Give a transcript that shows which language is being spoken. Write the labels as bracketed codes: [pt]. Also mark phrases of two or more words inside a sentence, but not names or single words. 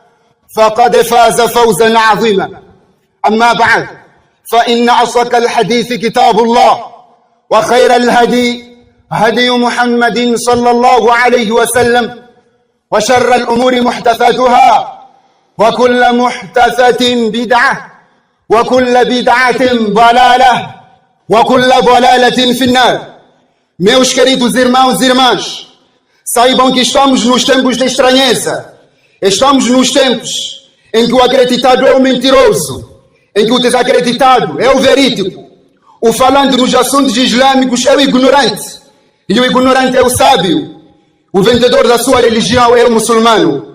[ar] فقد فاز فوزا عظيما أما بعد فإن أصدق الحديث كتاب الله وخير الهدي هدي محمد صلى الله عليه وسلم وشر الأمور محدثاتها وكل محدثة بدعة وكل بدعة ضلالة وكل ضلالة في النار. [pt] Meus queridos irmãos e irmãs, saibam que estamos nos tempos de estranheza. Estamos nos tempos em que o acreditado é o mentiroso, em que o desacreditado é o verídico, o falante nos assuntos islâmicos é o ignorante, e o ignorante é o sábio, o vendedor da sua religião é o muçulmano.